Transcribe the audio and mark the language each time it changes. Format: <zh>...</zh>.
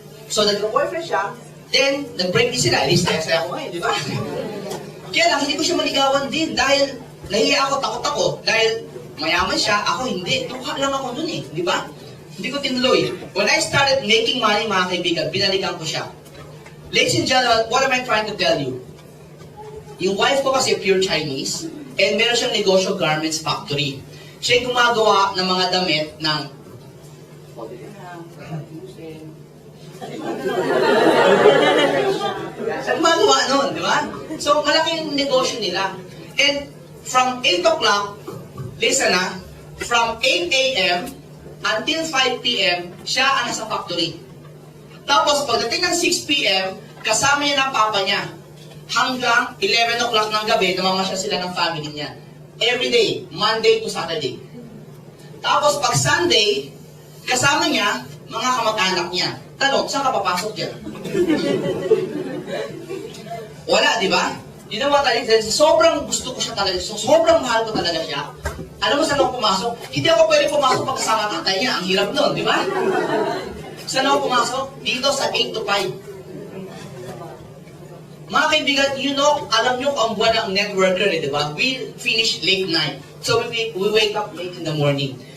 <tl>So, nagka-boyfriend siya, then, nag-break din sila. At least, saya ko ngayon, di ba? Kaya lang, hindi ko siya maligawan din dahil nahiya ako, takot ako. Dahil mayaman siya, ako hindi. Tukha lang ako nun eh, di ba? Hindi ko tinuloy.</tl> <en>When I started making money,</en> <tl>mga kaibigan, pinalikan ko siya.</tl> <en>Ladies and gentlemen, what am I trying to tell you?</en> <tl>Yung wife ko kasi pure Chinese, and meron siyang negosyo garments factory. Siya yung gumagawa ng mga damit ng siya gumagawa nun, di ba? So, malaking negosyo nila.</tl> <en>And from 8 o'clock, listen na, from 8 a.m.</en> <tl>until 5 p.m., siya ang nasa factory. Tapos, pagdating ng 6 p.m., kasama niya ng papa niya. Hanggang 11 o'clock ng gabi, namamasya sila ng family niya.</tl> <en>Every day, Monday to Saturday.</en> <tl>Tapos, pag Sunday, kasama niya, mga kamag-anak niya. Tanong, saan ka papasok dyan? Wala, di ba?</tl> <en>You know what,</en> <tl>sobrang gusto ko siya talaga. Sobrang mahal ko talaga siya. Alam mo saan ako pumasok? Hindi ako pwede pumasok pag kasama tatay niya. Ang hirap nun, di ba? Saan ako pumasok? Dito sa 8 to 5. Mga kaibigan,</tl> <en>you know,</en> <tl>alam nyo ang buwan ng networker, di ba?</tl> <en>We finish late night. So we wake up late in the morning.</en>